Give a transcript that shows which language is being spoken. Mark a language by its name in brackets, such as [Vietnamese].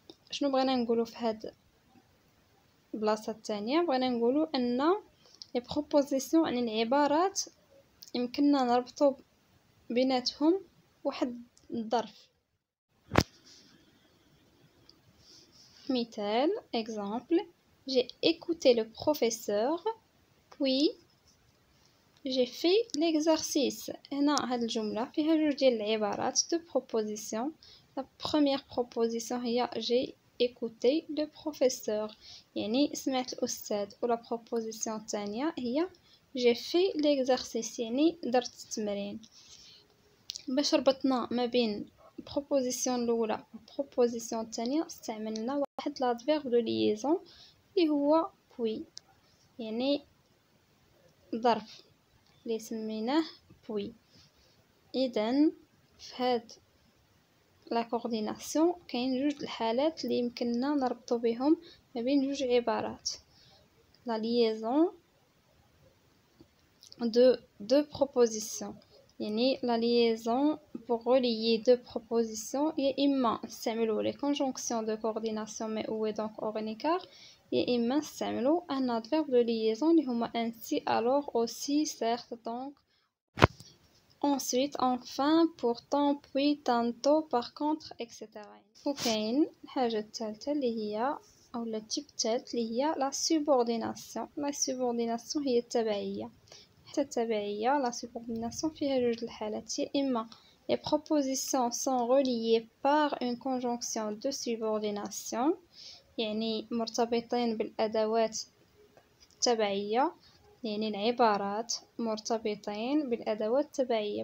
[Arabic] شنو بغينا نقولوا في هاد البلاصه الثانيه؟ بغينا نقولوا ان لي بروبوزيسيون يعني العبارات يمكننا نربطوا بيناتهم واحد الظرف. مثال [French] exemple j'ai écouté le professeur puis j'ai fait l'exercice. [Arabic] هنا هاد الجمله فيها جوج ديال العبارات دو بروبوزيسيون. [French] la première proposition هي j'ai écouté le professeur [Arabic] يعني سمعت الأستاذ، [French] و la proposition الثانية هي j'ai fait l'exercice [Arabic] يعني درت التمرين. باش ربطنا ما بين proposition الأولى و proposition الثانية استعملنا واحد [French] l'adverbe de liaison [Arabic] اللي هو puis يعني ظرف اللي سميناه puis. إذن في هاد لا كورديناسيون كاين جوج الحالات اللي يمكننا نربطو بهم ما بين جوج عبارات، [French] لا liaison de deux propositions يعني لا liaison pour relier deux propositions [Arabic] يا إما نستعملو [French] les conjonctions de coordination mais où est donc hors un écart، يا إما نستعملو un adverbe de liaison [Arabic] اللي هما [French] ainsi alors aussi certes donc. ensuite, enfin, pourtant, puis, tantôt, par contre, etc. [Arabic] وكاين الحاجة الثالثة اللي هي أو التيب الثالث اللي هي la subordination. La subordination هي التبعية. حتى التبعية la subordination فيها جوج الحالات، يا إما [French] les propositions sont reliées par une conjonction de subordination، [Arabic] يعني مرتبطين بالأدوات التبعية، يعني العبارات مرتبطين بالأدوات التبعية.